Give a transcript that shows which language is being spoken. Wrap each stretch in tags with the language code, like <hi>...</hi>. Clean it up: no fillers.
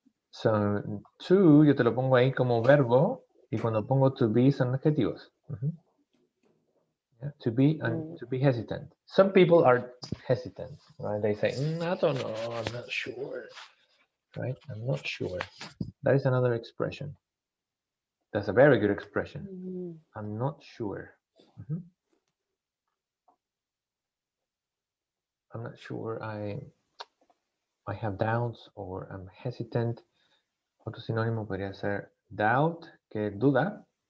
<es>So, to, yo te lo pongo ahí como verbo, y cuando pongo to be son adjetivos.</es> <en>Yeah, to be hesitant. Some people are hesitant, right? They say, I don't know, I'm not sure, right? I'm not sure. That is another expression. That's a very good expression. I'm not sure. I'm not sure. I have doubts, or I'm hesitant.</en> <es>Otro sinónimo podría ser doubt, que duda.</es>